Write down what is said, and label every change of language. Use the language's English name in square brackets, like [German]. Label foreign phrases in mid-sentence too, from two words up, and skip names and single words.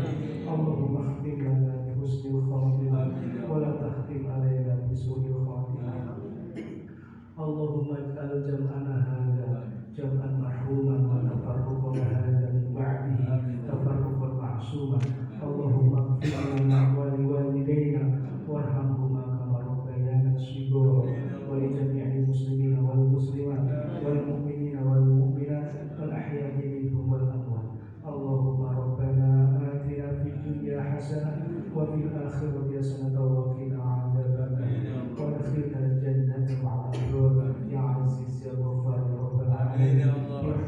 [Arabic] اللهم اختم لنا بحسن الخاتمة ولا تختم علينا بسوء الخاتمة. اللهم اجعل جمعنا هذا جمعا مرحوما وتفرقنا هذا من بعده تفرقا معصوما. اللهم اغفر لنا ولوالدينا وارحمهما كما ربيانا صغارا ولجميع المسلمين والمسلمات والمؤمنين والمؤمنات والأحياء منهم والأموات. اللهم ربنا آتنا في الدنيا حسنة وفي الآخرة حسنة وقنا عذاب النار وأدخلنا الجنة مع الأبرار يا عزيز يا غفار يا رب العالمين.